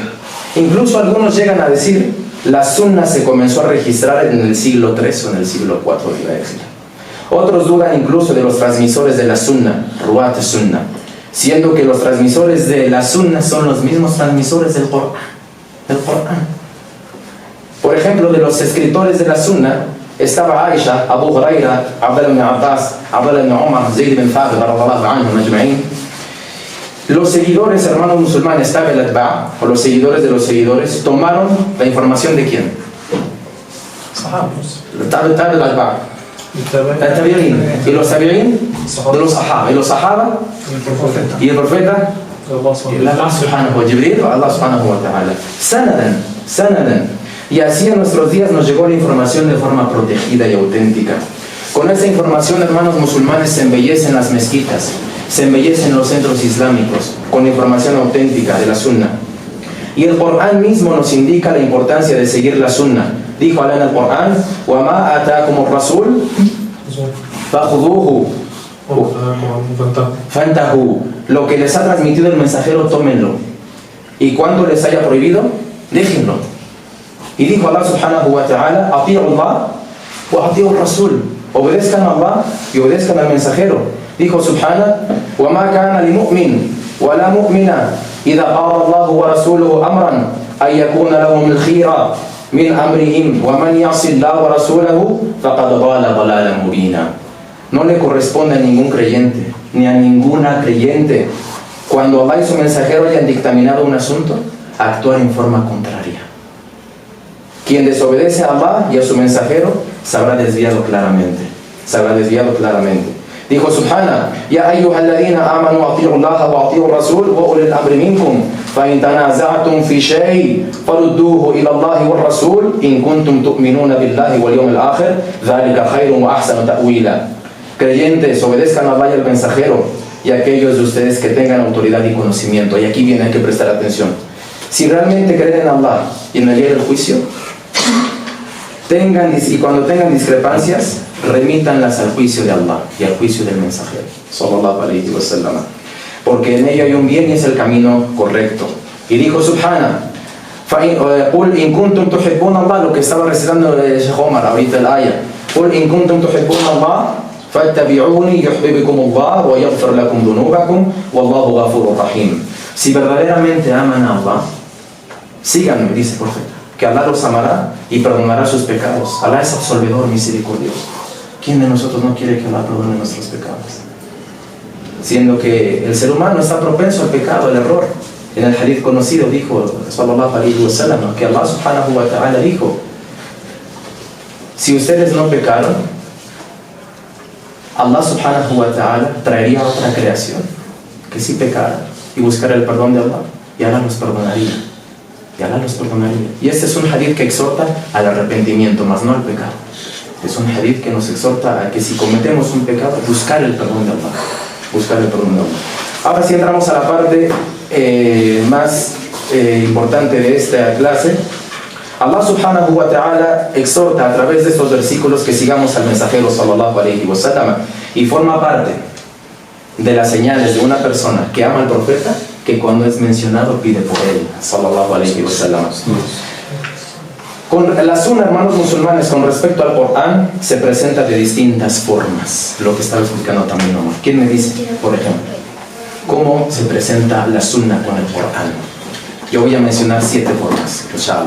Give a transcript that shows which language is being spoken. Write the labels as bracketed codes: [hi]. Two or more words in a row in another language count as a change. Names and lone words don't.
[es] Incluso algunos llegan a decir: la Sunna se comenzó a registrar en el siglo III o en el siglo IV de la Éxita. Otros dudan incluso de los transmisores de la Sunna, [ar] رواة السنة, [es] siendo que los transmisores de la Sunna son los mismos transmisores del Corán. Por ejemplo, de los escritores de la Sunna estaba Aisha, Abu Huraira, Abdullah ibn Abbas, Abdullah ibn Umar, [ar] Zayd ibn Thabit, رضي الله عنهم أجمعين. [es] Los seguidores, hermanos musulmanes, [ar] تابعي الأتباع', [es] o los seguidores de los seguidores, tomaron la información ¿de quién? [ar] تابعي الأتباع', el tabi'in. [es] Y los tabi'in de los sahaba. Y los sahaba y el profeta [ar] الله سبحانه وجبريل والله سبحانه وتعالى. [es] Sanadan. Y así en nuestros días nos llegó la información de forma protegida y auténtica. Con esta información, hermanos musulmanes, se embellecen las mezquitas, se embellecen los centros islámicos con información auténtica de la Sunna. Y el Corán mismo nos indica la importancia de seguir la Sunna. Dijo Allah en el Corán: [ar] وَمَا أَتَاكُمُ الرَّسُولُ فَخُذُوهُ فَانْتَهُوا. [es] Lo que les ha transmitido el mensajero, tómenlo. Y cuando les haya prohibido, déjenlo. Y dijo Allah subhanahu wa ta'ala: [ar] أَطِيعُوا اللَّهَ وَأَطِيعُوا الرَّسُولَ. [es] Obedezcan a Allah y obedezcan al mensajero. Dijo subhanahu: [ar] وَمَا كَانَ لِمُؤْمِنٍ وَلَا مُؤْمِنَةٍ إِذَا قَضَى اللَّهُ وَرَسُولُهُ أَمْرًا أَن يَكُونَ لَهُمُ الْخِيَرَةُ مِنْ أَمْرِهِمْ وَمَنْ يَعْصِ اللَّهَ وَرَسُولَهُ فَقَدْ ضَلَّ ضَلَالًا مُبِينًا. [es] No le corresponde a ningún creyente, ni a ninguna creyente, cuando Allah y su mensajero hayan dictaminado un asunto, actuar en forma contraria. Quien desobedece a Allah y a su mensajero se habrá desviado claramente. Se habrá desviado claramente. [ar] Dijo سبحانه يا أيها الذين آمنوا أطيعوا الله وأطيعوا الرسول وأولي الأمر منكم فإن تنازعتم في شيء فردوه إلى الله والرسول إن كنتم تؤمنون بالله واليوم الآخر ذلك خير وأحسن تأويلا. [es] Creyentes, obedezcan a Allah y al mensajero y a aquellos de ustedes que tengan autoridad y conocimiento. Y aquí viene, hay que prestar atención. Si realmente creen en Allah y en el día del juicio, cuando tengan discrepancias, remítanlas al juicio de Allah y al juicio del mensajero, [ar] صلى الله عليه وسلم, [es] porque en ello hay un bien y es el camino correcto. [ar] Y dijo سبحانه قل إن كنتم تحبون الله, [es] lo que estaba recitando Sheikh Omar ahorita el ayah. [ar] قل إن كنتم تحبون الله فاتبعوني يحببكم الله ويغفر لكم ذنوبكم والله غفور رحيم. [es] Si verdaderamente aman a Allah, síganme, dice el profeta, que Allah los amará y perdonará sus pecados. Allah es absolvedor, misericordioso. ¿Quién de nosotros no quiere que Allah perdone nuestros pecados? Siendo que el ser humano está propenso al pecado, al error. En el hadith conocido dijo, [ar] صلى الله عليه وسلم, [es] que [ar] الله سبحانه وتعالى [es] dijo: si ustedes no pecaron, [ar] الله سبحانه وتعالى [es] traería otra creación que sí pecara y buscara el perdón de Allah, y Allah los perdonaría. Y Allah los perdonaría. Y este es un hadith que exhorta al arrepentimiento, más no al pecado. Es un hadith que nos exhorta a que si cometemos un pecado, buscar el perdón de Allah. Buscar el perdón de Allah. Ahora sí entramos a la parte más importante de esta clase. [ar] الله سبحانه وتعالى [es] exhorta a través de estos versículos que sigamos al mensajero [ar] صلى الله عليه وسلم, [es] y forma parte de las señales de una persona que ama al profeta, que cuando es mencionado pide por él, [ar] صلى الله عليه وسلم. [es] Con la sunna, hermanos musulmanes, con respecto al Corán, se presenta de distintas formas, lo que estaba explicando también Omar. ¿Quién me dice, por ejemplo, cómo se presenta la sunna con el Corán? Yo voy a mencionar 7 formas, inshallah.